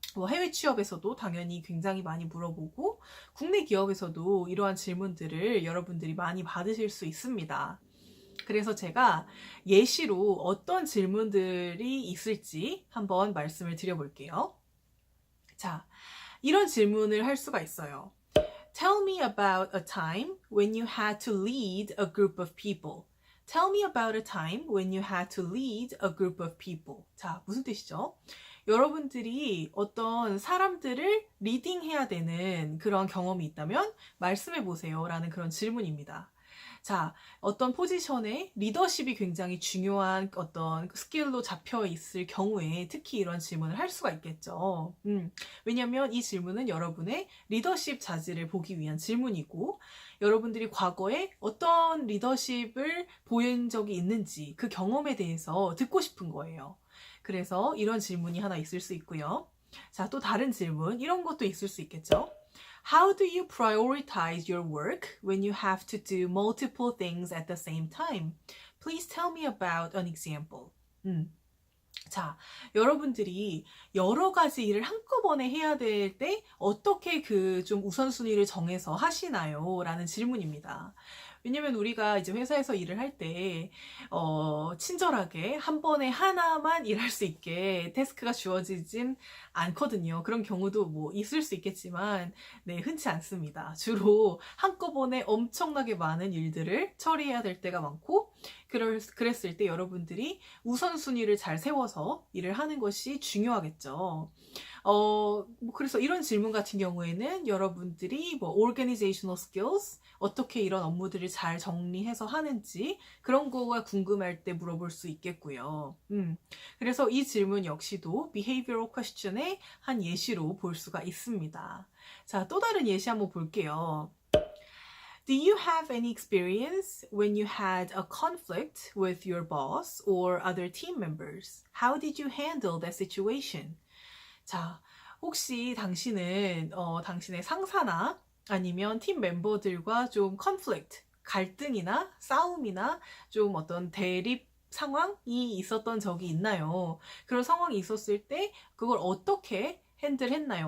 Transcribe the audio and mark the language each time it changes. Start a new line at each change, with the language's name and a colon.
Korean: 해외 취업에서도 당연히 굉장히 많이 물어보고 국내 기업에서도 이러한 질문들을 여러분들이 많이 받으실 수 있습니다. 그래서 제가 예시로 어떤 질문들이 있을지 한번 말씀을 드려볼게요. 자, 이런 질문을 할 수가 있어요.
English: Tell me about a time when you had to lead a group of people. Tell me about a time when you had to lead a group of people.
Korean: 자, 무슨 뜻이죠? 여러분들이 어떤 사람들을 리딩해야 되는 그런 경험이 있다면 말씀해 보세요 라는 그런 질문입니다. 자, 어떤 포지션에 리더십이 굉장히 중요한 어떤 스킬로 잡혀 있을 경우에 특히 이런 질문을 할 수가 있겠죠. 왜냐하면 이 질문은 여러분의 리더십 자질을 보기 위한 질문이고 여러분들이 과거에 어떤 리더십을 보인 적이 있는지 그 경험에 대해서 듣고 싶은 거예요. 그래서 이런 질문이 하나 있을 수 있고요. 자, 또 다른 질문, 이런 것도 있을 수 있겠죠.
English: How do you prioritize your work when you have to do multiple things at the same time? Please tell me about an example.
Korean: 자, 여러분들이 여러 가지 일을 한꺼번에 해야 될 때 어떻게 그 좀 우선순위를 정해서 하시나요? 라는 질문입니다. 왜냐면 우리가 이제 회사에서 일을 할 때, 친절하게 한 번에 하나만 일할 수 있게 태스크가 주어지진 않거든요. 그런 경우도 뭐 있을 수 있겠지만, 네, 흔치 않습니다. 주로 한꺼번에 엄청나게 많은 일들을 처리해야 될 때가 많고, 그랬을 때 여러분들이 우선순위를 잘 세워서 일을 하는 것이 중요하겠죠. 그래서 이런 질문 같은 경우에는 여러분들이 뭐
English: organizational skills,
Korean: 어떻게 이런 업무들을 잘 정리해서 하는지 그런 거가 궁금할 때 물어볼 수 있겠고요. 그래서 이 질문 역시도
English: behavioral question
Korean: 의 한 예시로 볼 수가 있습니다. 자, 또 다른 예시 한번 볼게요.
English: Do you have any experience when you had a conflict with your boss or other team members? How did you handle that situation?
Korean: 자, 혹시 당신은 당신의 상사나 아니면 팀 멤버들과 좀 conflict, 갈등이나 싸움이나 좀 어떤 대립 상황이 있었던 적이 있나요? 그런 상황이 있었을 때 그걸 어떻게 핸들했나요?